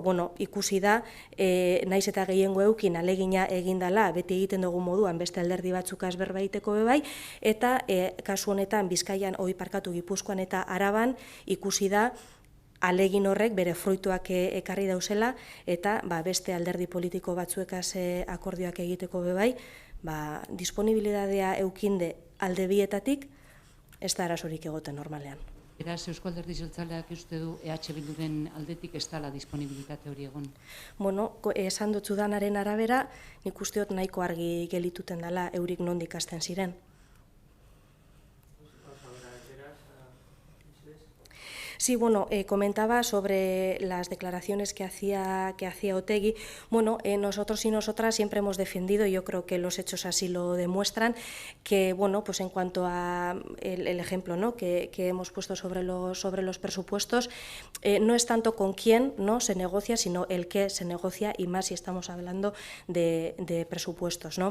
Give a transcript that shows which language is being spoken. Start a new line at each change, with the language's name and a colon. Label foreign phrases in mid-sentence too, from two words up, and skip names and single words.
Basque: Ikusi da, naiz eta gehiengo eukin alegina egindala, beti egiten dugu moduan, beste alderdi batzukaz berbaiteko bebai, eta kasu honetan Bizkaian, Gipuzkoan eta Araban ikusi da, alegin horrek bere fruituak ekarri dauzela, eta beste alderdi politiko batzuekaz akordioak egiteko bebai, disponibilidadea eukinde alde bietatik, ez da arazorik egoten normalean. Beraz, Eusko Alderdi Jeltzaleak uste du EH Bilduren aldetik ez dela disponibilitate hori egon? Esan dut zudanaren arabera, nik usteot nahiko argi gelituten dela eurik nondik hasten ziren.
Spanish: Sí, comentaba sobre las declaraciones que hacía Otegi. Nosotros y nosotras siempre hemos defendido, y yo creo que los hechos así lo demuestran, que pues en cuanto a el ejemplo, ¿no?, que hemos puesto sobre los presupuestos, no es tanto con quién, ¿no?, se negocia, sino el qué se negocia, y más si estamos hablando de presupuestos, ¿no?